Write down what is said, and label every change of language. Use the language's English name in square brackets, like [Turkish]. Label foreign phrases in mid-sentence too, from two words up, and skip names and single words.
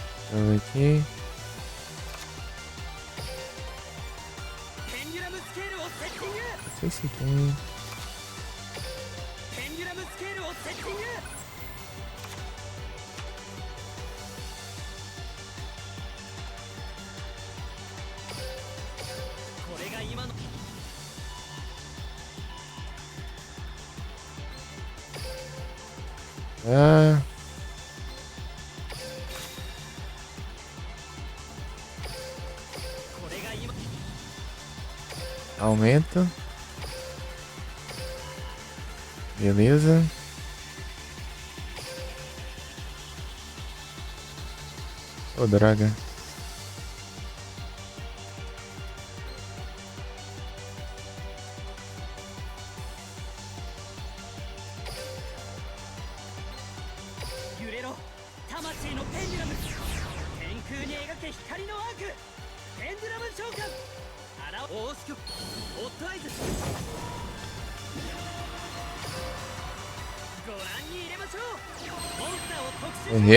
[Portuguese] Deixa eu ver aqui. [Japanese] ペンデュラムスケールをセッティング [Portuguese] Não sei se tem. [Japanese] ペンデュラムスケールをセッティング これが今の [Portuguese] Ah, [Japanese] これが今 [Portuguese] aumenta. Beleza. Ô, droga. [Japanese] 揺れろ魂のペンデュラム天空に描け光のアークペンデュラム召喚あら大スクホットアイズご覧に入れましょうモンスターを特殊